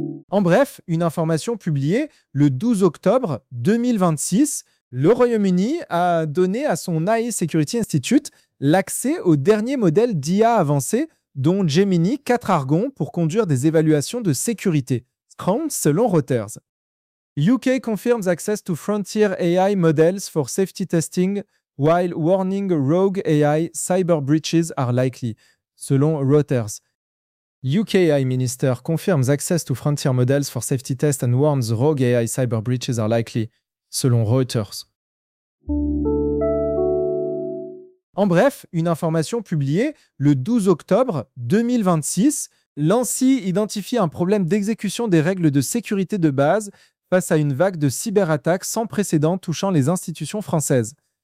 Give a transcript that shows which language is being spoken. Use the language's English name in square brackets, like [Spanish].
[French] En bref, une information publiée le 12 octobre 2026, le Royaume-Uni a donné à son AI Security Institute l'accès au dernier modèle d'IA avancé, dont Gemini 4 Argon, pour conduire des évaluations de sécurité. Scrum, selon Reuters. [English] UK confirms access to frontier AI models for safety testing while warning rogue AI cyber breaches are likely, selon Reuters. UK AI Minister confirms access to frontier models for safety test and warns rogue AI cyber breaches are likely, selon Reuters. [French] En bref, une information publiée le 12 octobre 2026, l'ANSI identifie un problème d'exécution des règles de sécurité de base face à une vague de cyberattaques sans précédent touchant les institutions françaises.